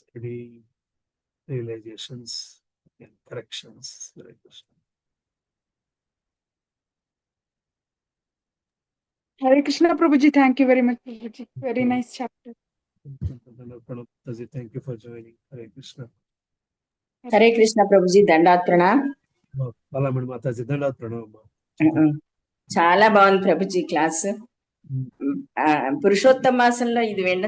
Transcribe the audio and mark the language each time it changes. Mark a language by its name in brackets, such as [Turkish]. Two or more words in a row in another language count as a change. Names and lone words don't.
[English] Any realizations and corrections? Hare Krishna. Hare Krishna, Prabhuji. Thank you very much, Prabhuji. Very nice chapter. Thank you for joining. Hare Krishna. Hare Krishna, Prabhuji. [Sanskrit] दंडवत प्रणाम. [English] Balamani Mataji, [Sanskrit] दंडवत प्रणाम. [Telugu] చాలా బాగుంది ప్రభుజీ క్లాస్ పురుషోత్తమ మాసంలో ఇది వినడం